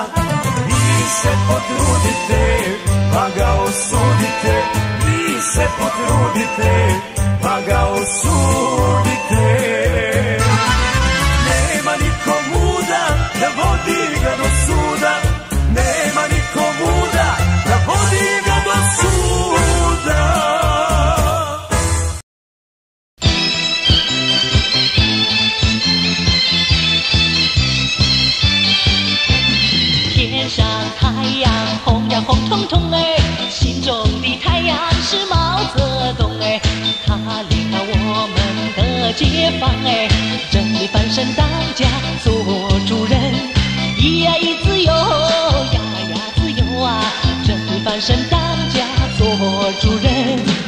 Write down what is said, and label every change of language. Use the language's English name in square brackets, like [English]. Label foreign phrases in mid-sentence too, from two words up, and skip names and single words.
[Serbian] Vi se potrudite, pa ga osudite, vi se potrudite, pa ga osudite. Nema niko muda da vodi ga do suda, nema niko muda da vodi ga do suda. [Chinese] 天上太阳红呀红彤彤哎，心中的太阳是毛泽东哎，他领导我们的解放哎，真理翻身当家做主人，咿呀咿自由呀呀自由啊，真理翻身当家做主人。